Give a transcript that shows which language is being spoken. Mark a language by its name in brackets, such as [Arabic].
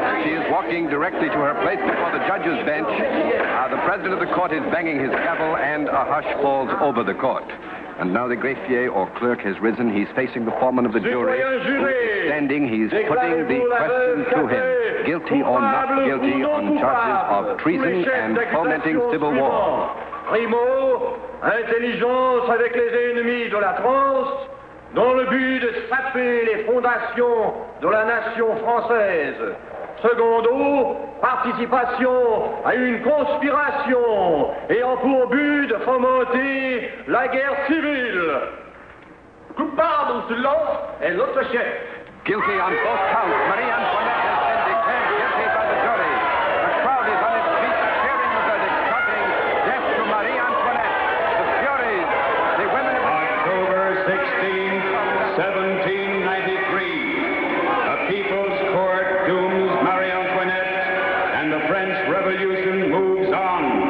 [English] She is walking directly to her place before the judge's bench. The president of the court is banging his gavel, and a hush falls over the court. And now the greffier or clerk has risen. He's facing the foreman of the jury. He's standing. He's putting the question to him. Guilty or not guilty on charges of treason and fomenting civil war. [French] Primo, intelligence avec les ennemis de la France, dans le but de saper les fondations de la nation française. Secondo, participation à une conspiration ayant pour but de fomenter la guerre civile. Coupable celui-là est l'autre chef. [English] Guilty on both counts. Marie Antoinette has been declared guilty by the jury. The crowd is on its feet, cheering the verdict, shouting, "Death to Marie Antoinette." The furies, the women of October 16, 1793. A people's court dooms Marie Antoinette, and the French Revolution moves on.